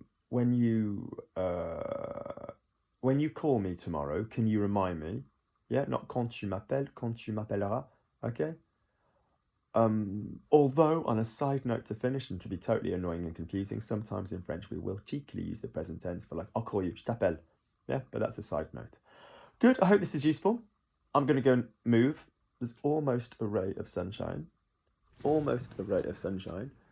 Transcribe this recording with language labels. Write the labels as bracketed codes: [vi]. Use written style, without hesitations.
[en] When you call me tomorrow, can you remind me? Yeah, not [fr] quand tu m'appelles, quand tu m'appelleras. [en] Okay. Although, on a side note to finish, and to be totally annoying and confusing, sometimes in French we will cheekily use the present tense for, like, I'll call you, [fr] je t'appelle. [en] Yeah, but that's a side note. Good, I hope this is useful. I'm going to go and move. There's almost a ray of sunshine. Almost a ray of sunshine.